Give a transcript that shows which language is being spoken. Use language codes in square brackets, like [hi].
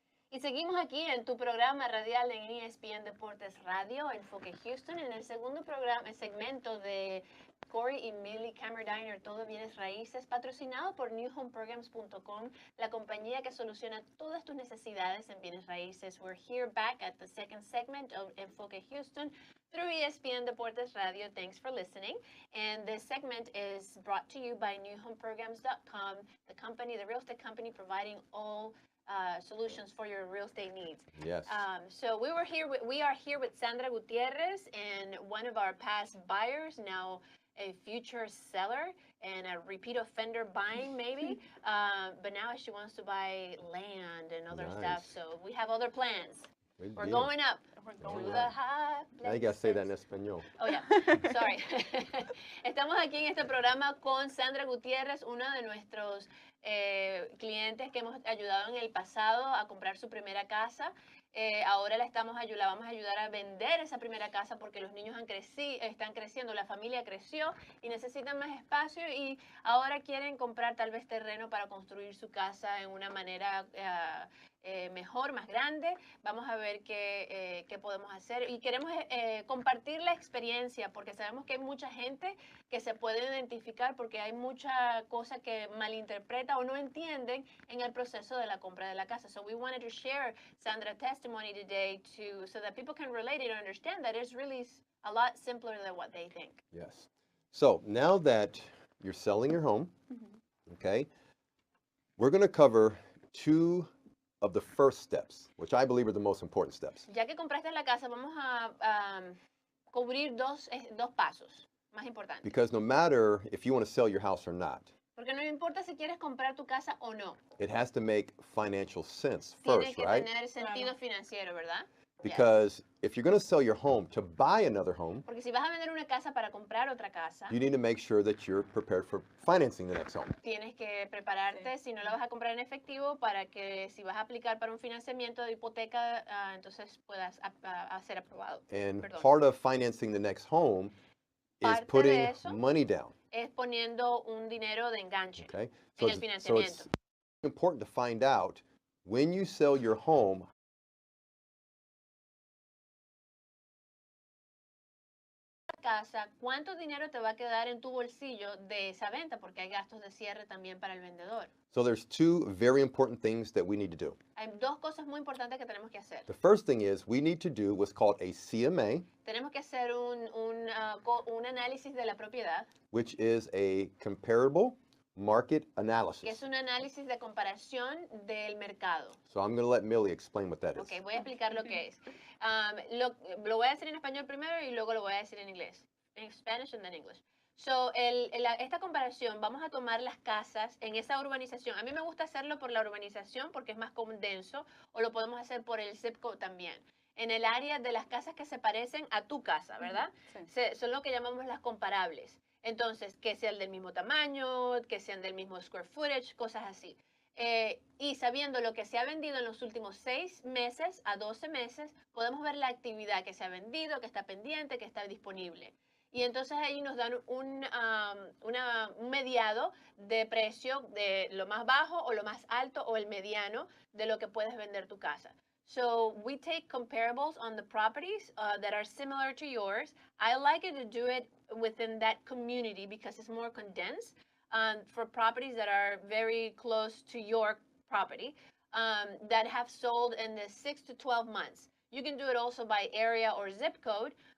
[es] Y seguimos aquí en tu programa radial en ESPN Deportes Radio, Enfoque Houston, en el segundo programa, el segmento de Cory y Millie Kammerdiener, Todo Bienes Raíces, patrocinado por newhomeprograms.com, la compañía que soluciona todas tus necesidades en bienes raíces. [en] We're here back at the second segment of Enfoque Houston through ESPN Deportes Radio. Thanks for listening. And this segment is brought to you by newhomeprograms.com, the company, the real estate company providing all solutions for your real estate needs. Yes. So we are here with Sandra Gutiérrez and one of our past buyers, now a future seller and a repeat offender buying maybe, but now she wants to buy land and other stuff. So we have other plans. We're going up. We're going to the high places. Now you got to say that in español. Oh, yeah. Sorry. [es] Estamos aquí en este programa con Sandra Gutiérrez, uno de nuestros clientes que hemos ayudado en el pasado a comprar su primera casa. Ahora la vamos a ayudar a vender esa primera casa porque los niños están creciendo, la familia creció y necesitan más espacio y ahora quieren comprar tal vez terreno para construir su casa en una manera mejor, más grande. Vamos a ver qué podemos hacer y queremos compartir la experiencia porque sabemos que hay mucha gente que se puede identificar porque hay mucha cosa que malinterpreta o no entienden en el proceso de la compra de la casa. [en] So we wanted to share Sandra's testimony today so that people can relate it and understand that it's really a lot simpler than what they think. Yes. So now that you're selling your home, okay, we're going to cover two of the first steps, which I believe are the most important steps. [es] Ya que compraste la casa, vamos a cubrir dos pasos más importantes. [en] Because no matter if you want to sell your house or not, [es] Porque no importa si quieres comprar tu casa o no. [en] it has to make financial sense [es] Tiene [en] first, [es] que [en] right? [es] tener sentido financiero, ¿verdad? [en] Because if you're going to sell your home to buy another home, [es] Porque si vas a vender una casa para comprar otra casa, [en] you need to make sure that you're prepared for financing the next home. [es] tienes que prepararte, si no la vas a comprar en efectivo, para que si vas a aplicar para un financiamiento de hipoteca, entonces puedas ser aprobado. [en] And [es] Perdón. [en] part of financing the next home is [es] Parte de [en] putting [es] eso [en] money down. [es] Es poniendo un dinero de enganche [en] Okay? [es] en el [en] So [es] financiamiento. [en] it's important to find out when you sell your home, [es] Casa, ¿cuánto dinero te va a quedar en tu bolsillo de esa venta? Porque hay gastos de cierre también para el vendedor. [en] so there's two very important things that we need to do. [es] Hay dos cosas muy importantes que tenemos que hacer. [en] The first thing is we need to do what's called a CMA, [es] Tenemos que hacer un análisis de la propiedad, [en] which is a comparable market [es] que [en] analysis. [es] es un análisis de comparación del mercado. [en] So I'm going to let Millie explain what that is. [es] Ok, voy a explicar lo que es. Lo voy a decir en español primero y luego lo voy a decir en inglés. [en] En Spanish and then English. [es] So, esta comparación, vamos a tomar las casas en esa urbanización. A mí me gusta hacerlo por la urbanización porque es más condenso, o lo podemos hacer por el zip code también. En el área de las casas que se parecen a tu casa, ¿verdad? Sí. Son lo que llamamos las comparables. Entonces, que sean del mismo tamaño, que sean del mismo square footage, cosas así. Y sabiendo lo que se ha vendido en los últimos 6 meses a 12 meses, podemos ver la actividad que se ha vendido, que está pendiente, que está disponible. Y entonces ahí nos dan un mediado de precio de lo más bajo o lo más alto o el mediano de lo que puedes vender tu casa. [en] So we take comparables on the properties that are similar to yours. I like it to do it within that community because it's more condensed for properties that are very close to your property that have sold in the 6 to 12 months. You can do it also by area or zip code,